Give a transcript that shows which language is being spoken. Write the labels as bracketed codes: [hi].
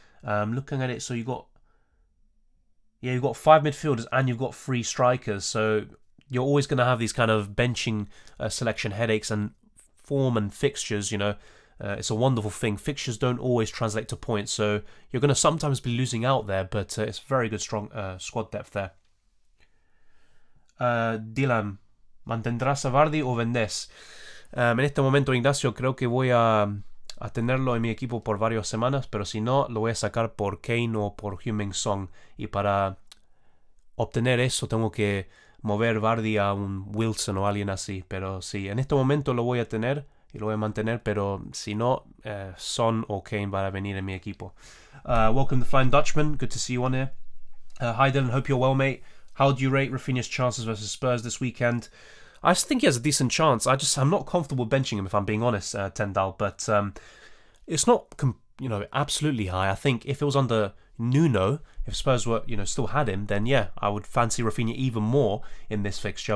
[en] Looking at it, so you've got 5 midfielders and you've got 3 strikers. So you're always going to have these kind of benching selection headaches and form and fixtures. It's a wonderful thing. Fixtures don't always translate to points, so you're going to sometimes be losing out there, but it's very good, strong squad depth there. [es] Dylan, ¿mantendrás a Vardy o vendes? En este momento, Ignacio, creo que voy a tenerlo en mi equipo por varias semanas, pero si no, lo voy a sacar por Kane o por Heung-min Son. Y para obtener eso, tengo que mover Vardy a un Wilson o alguien así. Pero sí, en este momento lo voy a tener y lo voy a mantener, pero si no, Son o Kane van a venir en mi equipo. [en] Welcome to Flying Dutchman. Good to see you on here. Hi Dylan, hope you're well, mate. How do you rate Rafinha's chances versus Spurs this weekend? I just think he has a decent chance. I'm not comfortable benching him, if I'm being honest, Tendal, but it's not absolutely high. I think if it was under Nuno, if Spurs were still had him, then yeah, I would fancy Rafinha even more in this fixture.